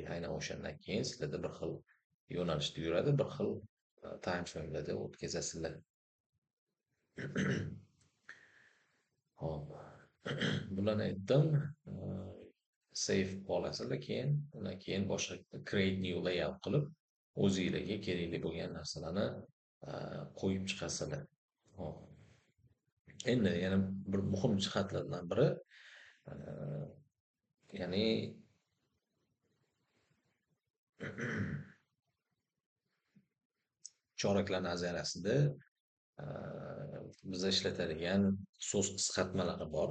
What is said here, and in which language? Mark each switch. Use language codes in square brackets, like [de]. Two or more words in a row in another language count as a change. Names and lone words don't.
[uz] Aynan o'shandan keyin sizlarda bir xil yo'nalishda yuradi, bir xil [en] time framelarda [uz] o'tkazasizlar. Hop. Bularni aytdim. Save olasizlar, keyin undan keyin boshqa [en] create new layout [uz] qilib o'zingizlarga kerakli bo'lgan narsalarni qo'yib chiqasizlar. Hop. Endi yana bir muhim jihatlardan biri ya'ni choraklar nazariyasida biz ishlatadigan so'z qisqartmalari bor.